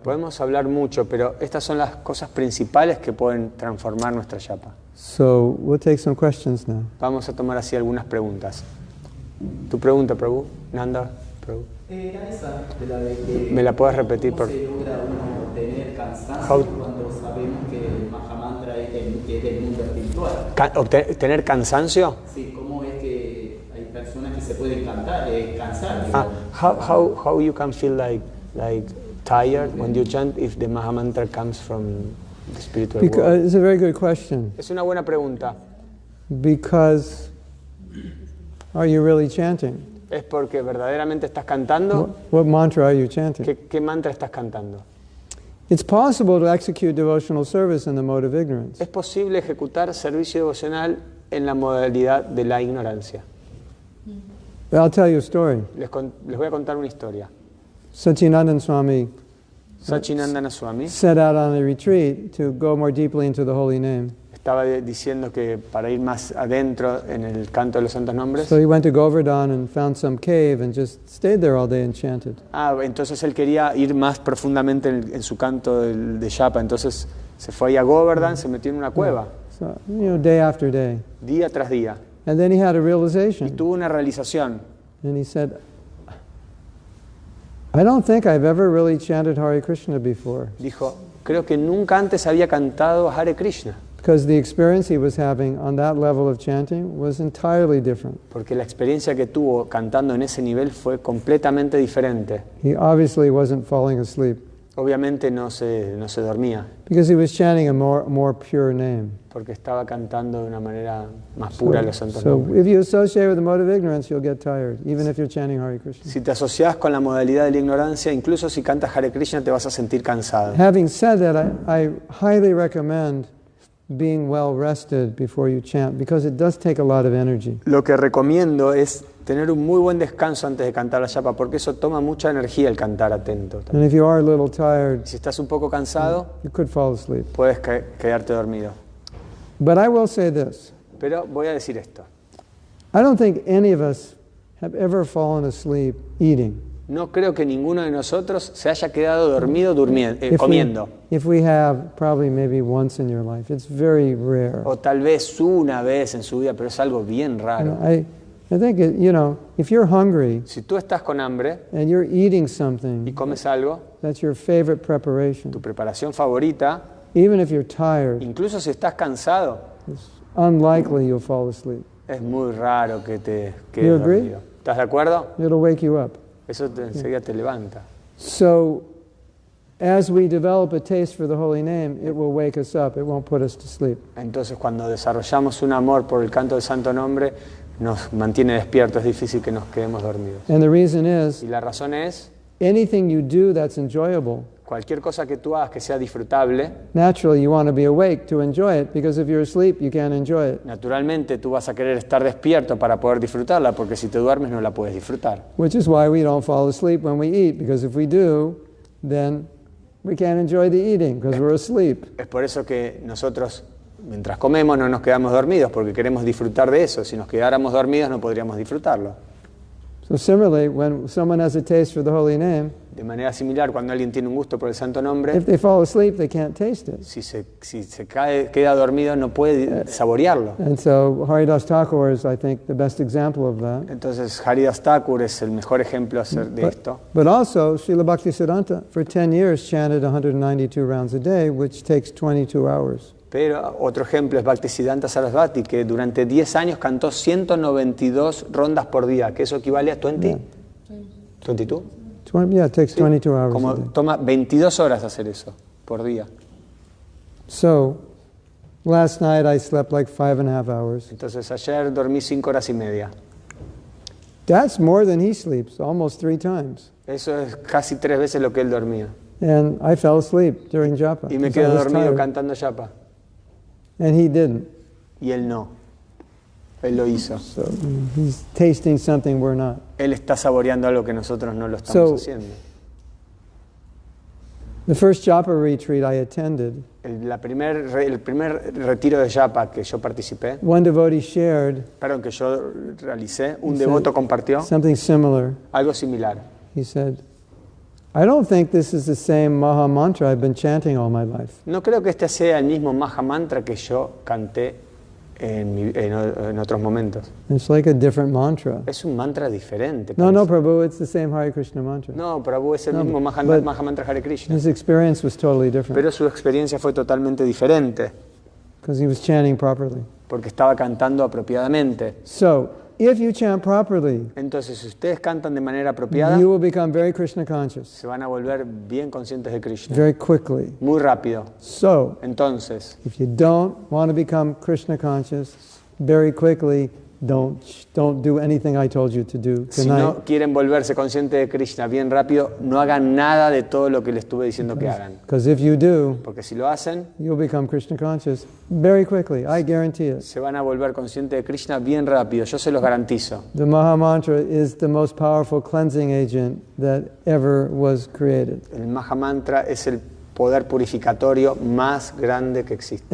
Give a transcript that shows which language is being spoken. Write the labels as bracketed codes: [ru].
[es] Podemos hablar mucho, pero estas son las cosas principales que pueden transformar nuestra yapa. [en] So we'll take some questions now. [es] Vamos a tomar así algunas preguntas. Tu pregunta, Prabhu. Nanda, Prabhu. Era esa, de la de que ¿Me la puedes repetir, cómo por se logra uno tener cansancio [en] How- [es] cuando sabemos que el Mahamantra es del mundo espiritual. ¿Tener cansancio? Sí, cómo es que hay personas que se pueden cansar. [en] Ah, how you can feel like tired when you chant if the Mahamantra comes from the spiritual world? Because, it's a very good question. [es] Es una buena pregunta. [en] Because are you really chanting? [es] ¿Es porque verdaderamente estás cantando? [en] What mantra are you chanting? [es] ¿Qué mantra estás cantando? [en] It's possible to execute devotional service in the mode of ignorance. [es] Es posible ejecutar servicio devocional en la modalidad de la ignorancia. [en] I'll tell you a story. [es] Les voy a contar una historia. [en] Sachinandan Swami Sachinandana Swami set out on a retreat to go more deeply into the holy name. [es] Estaba diciendo que para ir más adentro en el canto de los santos nombres. [en] So he went to Govardhan and found some cave and just stayed there all day and chanted. [es] Entonces él quería ir más profundamente en su canto de japa. Entonces se fue ahí a Govardhan, se metió en una cueva, [en] So, day after day. [es] día tras día. [en] And then he had a [es] Y [en] realization. [es] tuvo una realización. [en] And he said, I don't think I've ever really chanted Hare Krishna before. [es] Dijo, creo que nunca antes había cantado Hare Krishna. [en] Because the experience he was having on that level of chanting was entirely different. [es] Porque la experiencia que tuvo cantando en ese nivel fue completamente diferente. [en] He obviously wasn't falling asleep [es] Obviamente no se dormía, [en] because he was chanting a more pure name. [es] porque estaba cantando de una manera más pura los santos [en] So [es] nombres. [en] if you associate with the mode of ignorance, you'll get tired, even if you're chanting Hare Krishna. [es] Si te asocias con la modalidad de la ignorancia, incluso si cantas Hare Krishna te vas a sentir cansado. [en] Having said that, I highly recommend being well rested before you chant because it does take a lot of energy. [es] Lo que recomiendo es tener un muy buen descanso antes de cantar la japa, porque eso toma mucha energía el cantar atento. [en] And if you are a little tired, [es] Si estás un poco cansado, [en] you could fall asleep. [es] puedes quedarte dormido. [en] But I will say this. [es] Pero voy a decir esto. [en] I don't think any of us have ever fallen asleep eating. [es] No creo que ninguno de nosotros se haya quedado dormido [en] If [es] comiendo. [en] if we have, probably maybe once in your life. It's very rare. [es] O tal vez una vez en su vida, pero es algo bien raro. [en] I think, if you're hungry [es] Si tú estás con hambre [en] and you're eating [es] y [en] something [es] comes algo, [en] that's your favorite preparation, [es] tu preparación favorita, [en] even if you're tired, [es] incluso si estás cansado, [en] it's unlikely you'll fall asleep. [es] es muy raro que te [en] You [es] quedes [en] agree? [es] dormido. ¿Estás de acuerdo? [en] It'll wake you up. [es] Eso enseguida te levanta. [en] So, as we develop a taste for the holy name, it will wake us up. It won't put us to sleep. [es] Entonces cuando desarrollamos un amor por el canto del santo nombre, nos mantiene despiertos, es difícil que nos quedemos dormidos. [en] And the reason is, [es] Y la razón es, [en] anything you do that's enjoyable, [es] cualquier cosa que tú hagas que sea disfrutable, [en] naturally you want to be awake to enjoy it, because if you're asleep, you can't enjoy it. [es] naturalmente tú vas a querer estar despierto para poder disfrutarla, porque si te duermes no la puedes disfrutar. [en] Which is why we don't fall asleep when we eat, because if we do, then we can't enjoy the eating, because we're asleep. [es] Es por eso que nosotros, mientras comemos, no nos quedamos dormidos, porque queremos disfrutar de eso. Si nos quedáramos dormidos no podríamos disfrutarlo. [en] So similarly, when someone has a taste for the holy name, [es] De manera similar, cuando alguien tiene un gusto por el santo nombre, [en] if they fall asleep, they can't taste it. [es] si se queda dormido no puede saborearlo. [en] And so Haridas Thakur is, I think, the best example of that. [es] Entonces Haridas Thakur es el mejor ejemplo de esto. [en] But also, Srila Bhaktisiddhanta, for 10 years, chanted 192 rounds a day, which takes 22 hours. [es] Pero otro ejemplo es Bhaktisiddhanta Sarasvati, que durante 10 años cantó 192 rondas por día, que eso equivale a 20, 22. [en] Yeah, it takes 22 hours [es] Como [en] a day. [es] toma 22 horas hacer eso por día. [en] So, last night I slept like 5.5 hours. [es] Entonces ayer dormí 5 horas y media. [en] That's more than he sleeps, almost 3 times. [es] Eso es casi 3 veces lo que él dormía. [en] And I fell asleep during japa. [es] Y me [en] because I [es] quedo [en] was [es] dormido [en] tired. [es] cantando japa. [en] And he didn't. [es] Y él no. Él lo hizo. [en] So he's tasting something we're not. [es] Él está saboreando algo que nosotros no lo estamos [en] So- [es] haciendo. [en] The first japa retreat I attended, [es] El primer retiro de japa que yo participé, [en] one devotee shared [es] que yo realicé, un [en] He [es] devoto [en] said [es] compartió [en] something similar. [es] algo similar. [en] He said, I don't think this is the same Maha Mantra I've been chanting all my life. [es] No creo que este sea el mismo Maha Mantra que yo canté en otros momentos. [en] It's like a different mantra. [es] Es un mantra diferente. [en] No, [es] parece. [en] Prabhu, it's the same Hare Krishna mantra. [es] No, Prabhu, es el [en] No, [es] mismo Maha [en] but- [es] Mantra Hare Krishna. [en] His experience was totally different [es] Pero su experiencia fue totalmente diferente, [en] because he was chanting properly. [es] porque estaba cantando apropiadamente. [en] So, if you chant properly, [es] Entonces, si ustedes cantan de manera apropiada, [en] you will become very Krishna conscious [es] se van a volver bien conscientes de Krishna, [en] very quickly. [es] muy rápido. [en] So, [es] Entonces, [en] if you don't want to become Krishna conscious very quickly, don't do anything I told you to do [es] si [en] tonight. [es] no quieren volverse conscientes de Krishna bien rápido, no hagan nada de todo lo que les estuve diciendo que hagan. [en] Because if you do, [es] Porque si lo hacen, [en] you'll become Krishna conscious very quickly. I guarantee it. [es] se van a volver conscientes de Krishna bien rápido, yo se los garantizo. [en] The Maha Mantra is the most powerful cleansing agent that ever was created. [es] El Maha Mantra es el poder purificatorio más grande que existe.